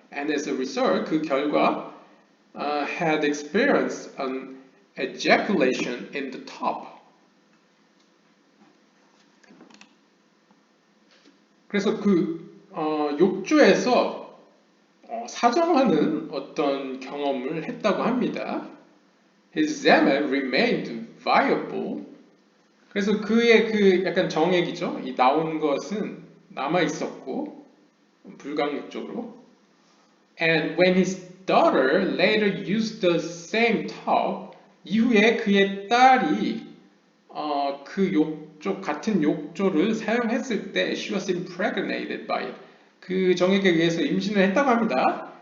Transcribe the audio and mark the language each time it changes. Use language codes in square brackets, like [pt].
[en] And as a result, [ko] 그 결과 [en] had experienced an ejaculation in the top. [ko] 그래서 그 욕조에서 사정하는 어떤 경험을 했다고 합니다. [en] His semen remained viable. [ko] 그래서 그의 그 약간 정액이죠. 이 나온 것은 남아 있었고 불강력적으로. [en] And when his daughter later used the same tub, [ko] 이후에 그의 딸이 그 욕조 같은 욕조를 사용했을 때 [en] she was impregnated by it. [ko] 그 정액에 의해서 임신을 했다고 합니다.